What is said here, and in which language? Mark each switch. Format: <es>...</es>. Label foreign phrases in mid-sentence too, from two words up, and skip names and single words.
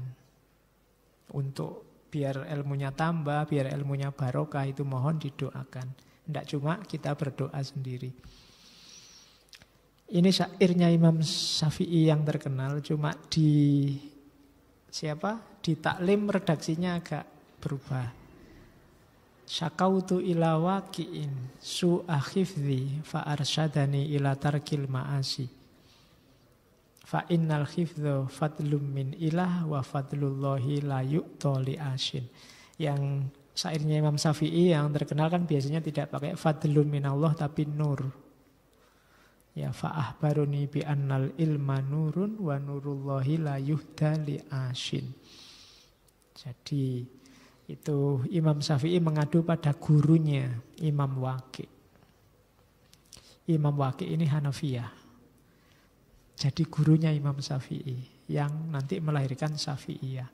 <id>Untuk biar ilmunya tambah, biar ilmunya barokah itu mohon didoakan. Tidak cuma kita berdoa sendiri. Ini syairnya Imam Syafi'i yang terkenal, cuma di taklim redaksinya agak berubah.</id> <ar>شكوت إلى وكيع سوء حفظي فأرشدني إلى ترك المعاصي. فإن الحفظ فضل من إله وفضل الله لا يؤتى لعاصي.</ar> <id>Yang syairnya Imam Syafi'i yang terkenal kan biasanya tidak pakai</id> <ar>فضل من الله</ar> <id>tapi nur.</id> <ar>يا فأخبرني بأن العلم نور ونور الله لا يهدى لعاصي.</ar> <id>Jadi itu Imam Syafi'i mengadu pada gurunya Imam Waqi'. Imam Waqi' ini Hanafiyah. Jadi gurunya Imam Syafi'i yang nanti melahirkan Syafi'iyah.</id>